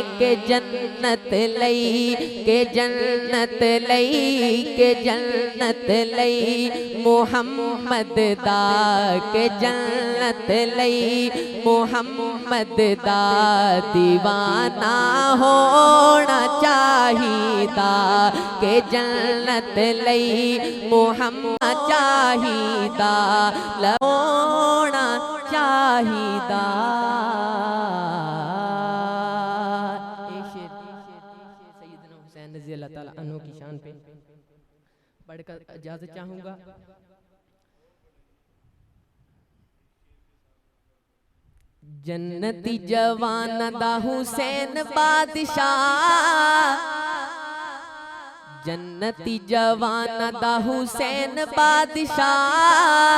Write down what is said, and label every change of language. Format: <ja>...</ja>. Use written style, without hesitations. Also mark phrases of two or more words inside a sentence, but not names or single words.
<pa>کے جنت لئی، کے جنت لئی، کے جنت لئی محمد دا، کے جنت لئی محمد دا دیوانہ ہونا چاہیدا. کے جنت لئی محمد چاہیدا، ہونا چاہیدا.</pa> <ur>سیدنا حسین</ur> <ar>رضي الله تعالى عنه</ar> <ur>کی شان پہ پڑھ کر اجازت چاہوں گا.</ur> <pa>جنتی جوان دا حسین بادشاہ، جنتی جوان دا حسین بادشاہ.</pa>